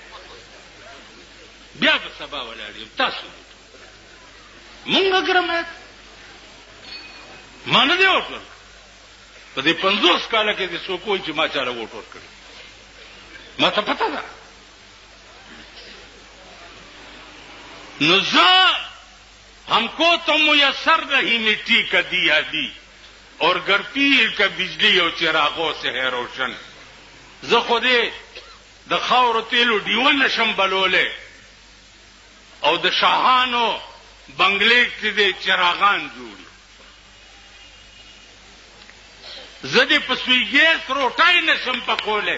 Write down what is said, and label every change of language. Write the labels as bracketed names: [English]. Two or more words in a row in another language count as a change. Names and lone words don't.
[Pashto] بیا به سبا ولاړ یم تاسو مونږ ګرمه ما نه دی ووټ ورکړی په دې 50 کاله کې دې څوک وایي چې ما چاله ووټ ورکړی ما ته پته ده. نو زه [Urdu] ہم کو تو میسر نہیں مٹی کا دیا دی اور گھر پیر کا بجلی اور چراغوں سے ہے روشن. [Pashto] زه خو دې د خاورو تیلو ډیوه نشم بلولی او د شاهانو بنگلې کې دې چراغان جوړي. زه دې په سوی ګیس روټۍ نشم پکولی.